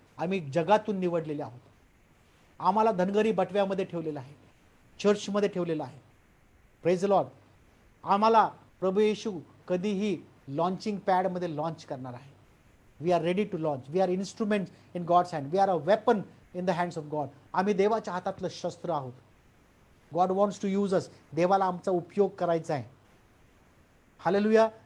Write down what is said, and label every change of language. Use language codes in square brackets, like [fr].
[mr] आम्ही जगातून निवडलेले आहोत. आम्हाला धनगरी बटव्यामध्ये ठेवलेलं आहे, चर्चमध्ये ठेवलेलं आहे. [en] Praise the lord. [mr] आम्हाला प्रभू येशू कधीही लॉन्चिंग पॅडमध्ये लॉन्च करणार आहे. [en] We are ready to launch. We are instrument in God's hand. We are a weapon in the hands of God. [mr] आम्ही देवाच्या हातातलं शस्त्र आहोत. [en] God wants to use us. [mr] देवाला आमचा उपयोग करायचा आहे. हालेलुया.